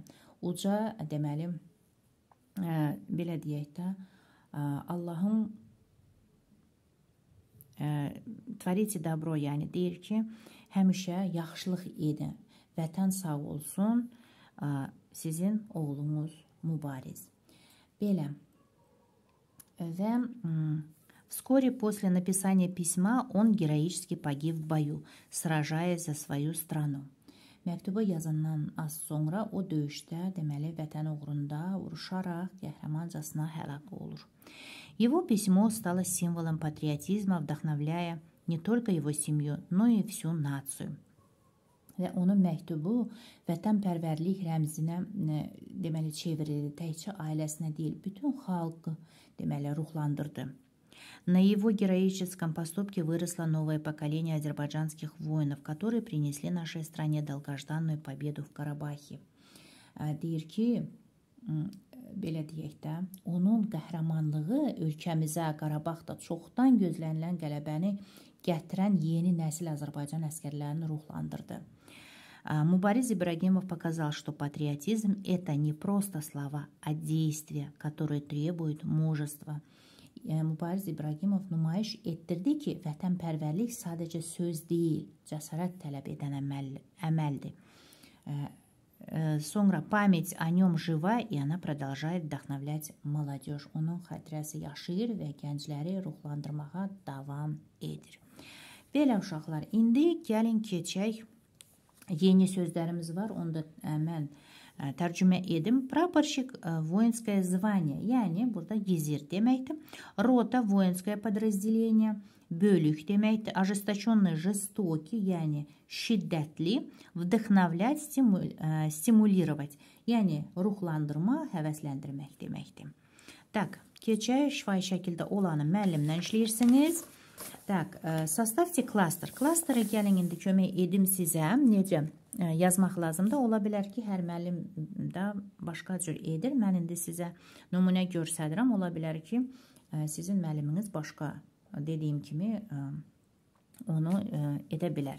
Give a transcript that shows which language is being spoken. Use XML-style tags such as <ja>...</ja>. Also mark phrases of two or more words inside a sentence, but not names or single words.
<az>Uca, deməli, belə deyək də, Allahın</az> <ru>творите добро,</ru> <az>yəni deyir ki, həmişə yaxşılıq edin, vətən sağ olsun, sizin oğlunuz Mübariz. Belə.</az> <ru>Və вскоре после написания письма он героически погиб в бою, сражаясь за свою страну.</ru> <az>Məktubu yazandan az sonra o döyüşdə, deməli, vətən uğrunda vuruşaraq qəhrəmancasına həlak olur.</az> <ru>Его письмо стало символом патриотизма, вдохновляя не только его семью, но и всю нацию.</ru> <az>Və onun məktubu vətənpərvərlik rəmzinə, deməli, çevrildi. Təkcə ailəsinə deyil, bütün xalqı, deməli, ruhlandırdı.</az> <ru>На его героическом поступке выросло новое поколение азербайджанских воинов, которые принесли нашей стране долгожданную победу в Карабахе.</ru> <az>Deyir ki, belə deyək də, onun qəhrəmanlığı ölkəmizə, Qarabağda çoxdan gözlənilən qələbəni gətirən yeni nəsil Azərbaycan əskərlərini ruhlandırdı.</az> <ru>Mübariz Ибрагимов показал, что патриотизм – это не просто слова, а действия, которые требуют мужества.</ru> <az>Mübariz İbragimov nümayiş etdirdi ki, vətənpərvərlik sadəcə söz deyil, cəsarət tələb edən əməldir.</az> <ru>Sonra память о нем жива, и она продолжает вдохновлять молодежь.</ru> <az>Onun xatirəsi yaşayır və gəncləri ruhlandırmağa davam edir. Belə uşaqlar, indi gəlin keçək. Yeni sözlərimiz var, onu da mən tərcümə edim.</az> <ru>Прапорщик воинское звание,</ru> <az>yəni burada gizir deməkdir.</az> <ru>Рота воинское подразделение,</ru> <az>bölük deməkdir.</az> <ru>Ожесточенный, жестокий,</ru> <az>yəni şiddətli.</az> <ru>Vdохновлять, стимулировать,</ru> <az>yəni ruhlandırma, həvəsləndirmək deməkdir. Так, keçək şifahi şəkildə olanı müəllimlə işləyirsiniz.</az> <ru>Так, составьте кластер.</ru> <az>Klasteri gəlin indi kömək edim sizə. Necə yazmaq lazımdır? Ola bilər ki, hər müəllim də başqa cür edir. Mən indi sizə nümunə göstərirəm. Ola bilər ki, sizin müəlliminiz başqa, dediyim kimi, onu edə bilər.</az>